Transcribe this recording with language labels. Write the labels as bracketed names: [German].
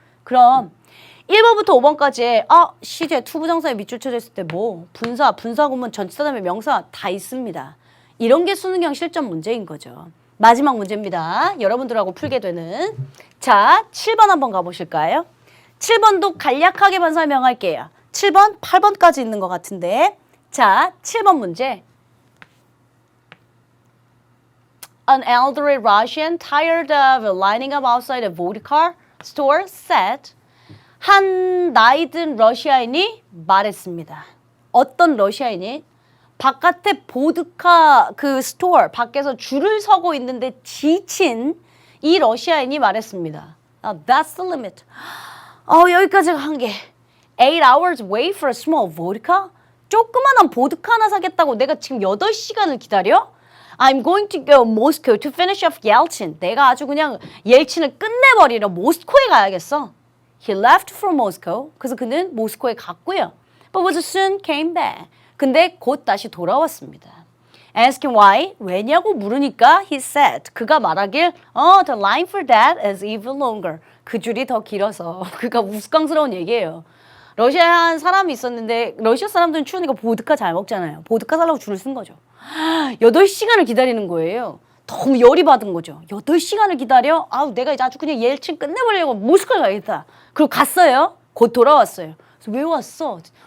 [Korean] 그럼 1번부터 5번까지 시제 투부정사에 밑줄 쳐져 있을 때 뭐 분사 구문 전치사 다음에 명사 다 있습니다. 이런 게 수능형 실전 문제인 거죠. 마지막 문제입니다. 여러분들하고 풀게 되는. 자, 7번 한번 가보실까요? 7번도 간략하게만 설명할게요. 7번, 8번까지 있는 것 같은데. 자, 7번 문제. [English] An elderly Russian tired of lining up outside a vodka store said [Korean] 한 나이든 러시아인이 말했습니다. 어떤 러시아인이 바깥에 보드카 그 스토어 밖에서 줄을 서고 있는데 지친 이 러시아인이 말했습니다. [English] That's the limit. [Korean] 여기까지가 한계. [English] 8 hours wait for a small vodka? [Korean] 조그만한 보드카 하나 사겠다고 내가 지금 8시간을 기다려? [English] I'm going to go Moscow to finish off Yeltsin. [Korean] 내가 아주 그냥 옐친을 끝내버리러 모스코에 가야겠어. [English] He left for Moscow. [Korean] 그래서 그는 모스코에 갔고요. [English] But was soon came back. [Korean] 근데 곧 다시 돌아왔습니다. [English] Asking why? [Korean] 왜냐고 물으니까 [English] he said. [Korean] 그가 말하길 [English] the line for that is even longer. [Korean] 그 줄이 더 길어서. 그가 우스꽝스러운 얘기예요. 러시아에 한 사람이 있었는데 러시아 사람들은 추우니까 보드카 잘 먹잖아요. 보드카 살라고 줄을 쓴 거죠. 8시간을 기다리는 거예요. 너무 열이 받은 거죠. 8시간을 기다려? 아우 내가 이제 아주 그냥 옐친 끝내보려고 모스크바 가겠다. 그리고 갔어요. 곧 돌아왔어요. 그래서 왜 왔어?